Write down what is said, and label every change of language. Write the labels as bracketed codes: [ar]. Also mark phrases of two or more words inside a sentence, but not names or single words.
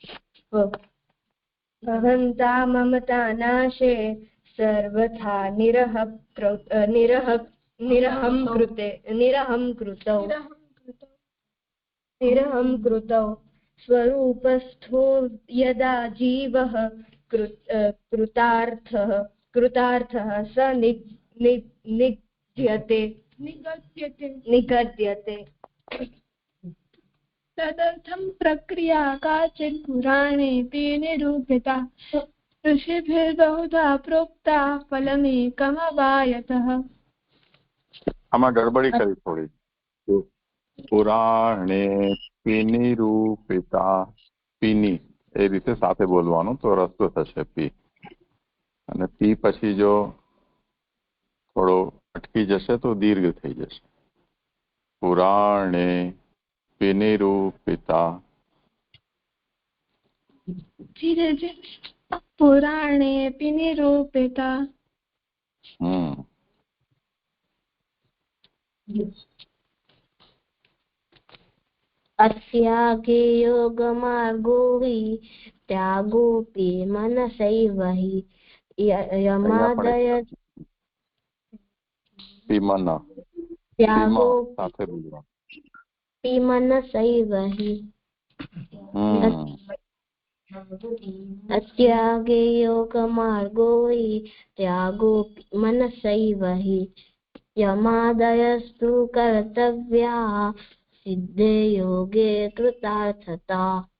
[sa] अहंता ममता नाशे सर्वथा निरहं कृतौ स्वरूपस्थो यदा जीवः कृतार्थः स निगद्यते. तदर्थं प्रक्रिया काचित् पुराणेऽपि निरूपिता ऋषिभिर्बहुधा प्रोक्ता फलमेकमवायतः. [gu] આમાં ગડબડી કરી થોડી. [sa] પુરાણે નિરૂપિતા. [gu] પીની એ રીતે સાથે બોલવાનું તો રસ્તો થશે. પી અને પી પછી જો થોડો અટકી જશે તો દીર્ઘ થઈ જશે. [sa] પુરાણે નિરૂપિતા. पुराणेऽपि निरूपिता. अस्यागे योगमार्गो हि त्यागोऽपि मनसैव हि યમાદય પીમન ત્યાગો [gu] સાથે બોલવાનું. [sa] પીમનસૈવ હિ અત્યાગે યોગ માર્ગો હિ ત્યાગો મનસૈવ હિ યમાદયસ્તુ કર્તવ્યા સિદ્ધે યોગે કૃતાર્થતા.